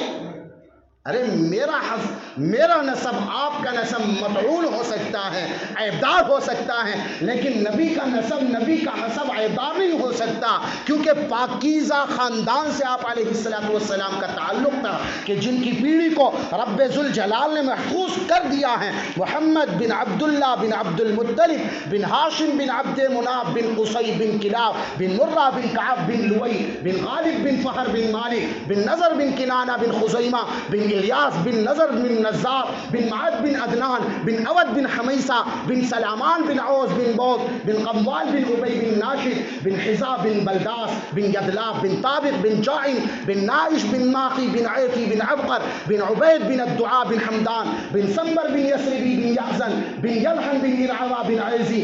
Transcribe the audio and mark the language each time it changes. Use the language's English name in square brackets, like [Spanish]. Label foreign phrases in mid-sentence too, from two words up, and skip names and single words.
[Urdu] ارے میرا نسب آپ کا نسب مطعون ہو سکتا ہے، عیبدار ہو سکتا ہے، لیکن نبی کا نسب، نبی کا حسب عیبدار نہیں ہو سکتا، کیونکہ پاکیزہ خاندان سے آپ علیہ السلام کا تعلق تھا کہ جن کی پیڑھی کو رب ذوالجلال نے محفوظ کر دیا ہے۔ محمد بن عبداللہ بن عبد المطلب بن ہاشم بن عبد مناف بن قصی بن کلاب بن مرہ بن کعب بن لوئی بن غالب بن فہر بن مالک بن نضر بن کنانہ بن خزیمہ بن इलियास बिन नज़र बिन नज़ार बिन माद बिन अदनान बिन अवद बिन हमीसा बिन सलामान बिन औस बिन बौद बिन कम्वाल बिन उबई बिन नाशिद बिन हिजा बिन बलदास बिन यदलाब बिन ताबिक बिन जाइन बिन नाइश बिन माखी बिन ऐती बिन अबकर बिन उबैद बिन अद्दुआ बिन हमदान बिन संबर बिन यसरिबी बिन याज़न बिन यलहन बिन इरआवा बिन ऐज़ी